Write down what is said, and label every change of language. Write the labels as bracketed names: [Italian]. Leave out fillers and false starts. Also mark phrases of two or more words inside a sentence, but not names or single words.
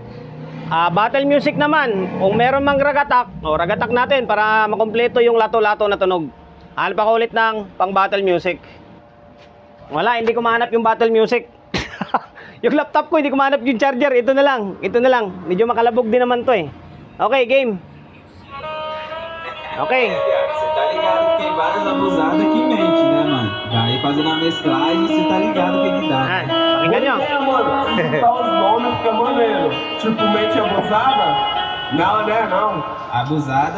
[English] Battle music [Filipino] naman, kung meron mang ragatak, ragatak natin para makumpleto yung lato-lato na tunog. Hanap ako ulit ng pang [English] battle music. [Filipino] Wala, hindi ko mahanap yung [English] battle music. [Filipino] Yung laptop ko, hindi ko mahanap yung charger. Ito na lang. Medyo makalabog din naman to eh. Okay, game. Okay. [Portuguese] Você tá ligado que tem várias abusadas que mente, né, mano? Daí fazendo a mesclagem, você tá ligado o que que dá. [Filipino] Pakinggan nyo. [Portuguese] Mano, se juntar os nomes fica maneiro. Tipo, mente abusada? Não, né, não. Abusada.